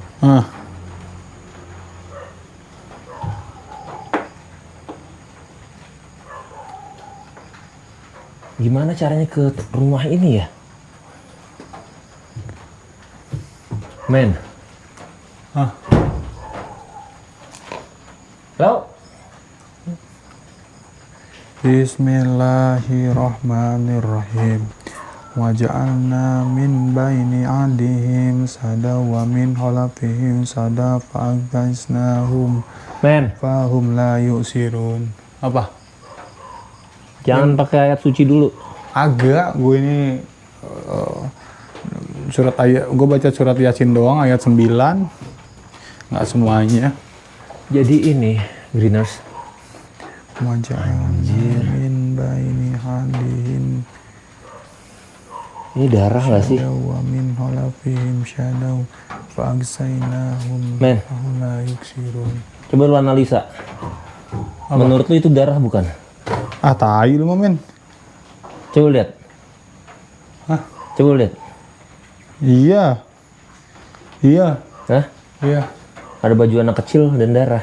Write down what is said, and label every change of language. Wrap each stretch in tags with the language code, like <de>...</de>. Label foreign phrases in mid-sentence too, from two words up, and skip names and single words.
<id>Gimana caranya ke rumah ini ya? Men. Halo.</id> <ar>Bismillahirrahmanirrahim. وجعلنا من بين أيديهم سدا ومن خلفهم سدا فأغشيناهم</ar> <id>Men,</id> <ar>فهم لا يبصرون.</ar> <id>Apa? jangan pakai ayat suci dulu. Agak, gue ini surat ayat, gue baca surat Yasin doang ayat 9. Nggak semuanya. Jadi ini, Greeners.</id> <ar>وجعلنا من بين أيديهم</ar> <id>Ini darah nggak sih?</id> <ar>ومن خلفهم سدا فأغشيناهم</ar> <id>Men.</id> <ar>فهم لا يبصرون.</ar> <id>Coba lu analisa. Menurut lu itu darah bukan? Ah, tai lu mah, men. Coba lihat. Hah? Coba lihat. Iya. Hah? Iya. Ada baju anak kecil dan darah.</id>